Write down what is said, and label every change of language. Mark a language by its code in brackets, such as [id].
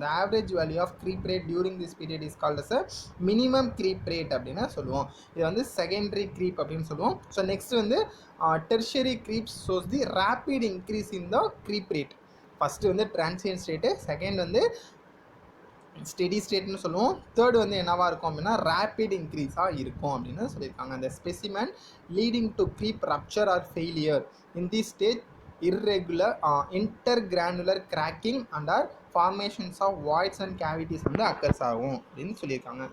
[en] the average value of creep rate during this period is called as a minimum creep rate [ta] அப்படின்னு சொல்லுவோம். இது வந்து secondary creep அப்படின்னு சொல்லுவோம். [en] So next வந்து tertiary creep shows the rapid increase in the creep rate. [ta] First வந்து transient state, second வந்து steady ஸ்டேட்னு சொல்லுவோம், தேர்ட் வந்து என்னவாக இருக்கும் அப்படின்னா ரேப்பிட் இன்க்ரீஸாக இருக்கும் அப்படின்னு சொல்லியிருக்காங்க. [en] அந்த specimen leading to creep rupture or failure in the stage irregular intergranular cracking and or formations of voids and cavities [ta] வந்து அக்கர்ஸ் ஆகும் அப்படின்னு சொல்லியிருக்காங்க.